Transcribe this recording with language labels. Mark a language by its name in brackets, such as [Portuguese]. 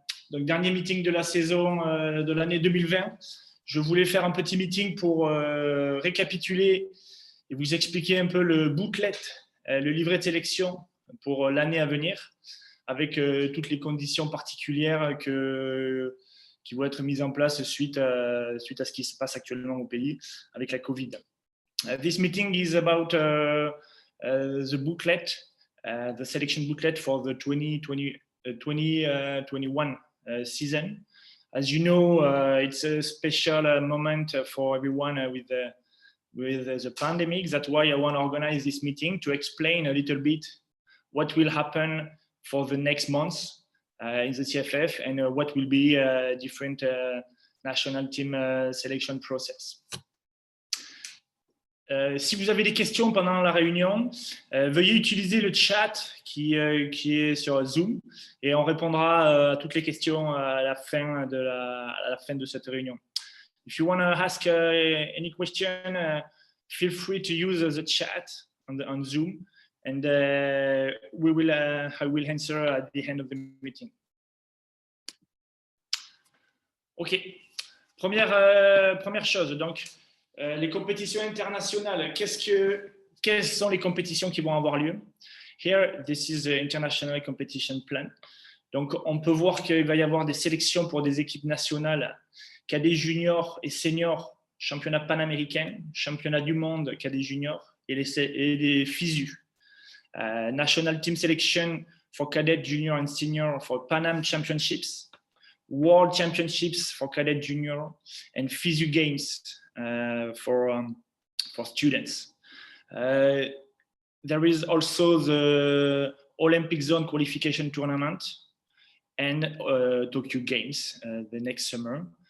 [French] Donc dernier meeting de la saison de l'année 2020. Je voulais faire un petit meeting pour récapituler et vous expliquer un peu le booklet, le livret de sélection pour l'année à venir, avec toutes les conditions particulières qui vont être mises en place suite à ce qui se passe actuellement au pays avec la Covid. [English] This meeting is about the booklet, the selection booklet for the 2021 season. As you know, it's a special moment for everyone with the pandemic. That's why I want to organize this meeting to explain a little bit what will happen for the next months in the CFF and what will be different national team selection process. [French] Si vous avez des questions pendant la réunion, veuillez utiliser le chat qui est sur Zoom et on répondra à toutes les questions à la fin de cette réunion. [English] If you want to ask any question, feel free to use the chat on Zoom and I will answer at the end of the meeting. OK. [French] Première chose, donc, les compétitions internationales, quelles sont les compétitions qui vont avoir lieu? [English] Here, this is the international competition plan. [French] Donc, on peut voir qu'il va y avoir des sélections pour des équipes nationales, cadets juniors et seniors, championnat panaméricain, championnat du monde, cadets juniors et les FISU. [English] National team selection for cadet, junior and senior for Pan Am Championships, World Championships for cadet, junior and FISU Games. For students. There is also the Olympic Zone Qualification Tournament and Tokyo Games the next summer.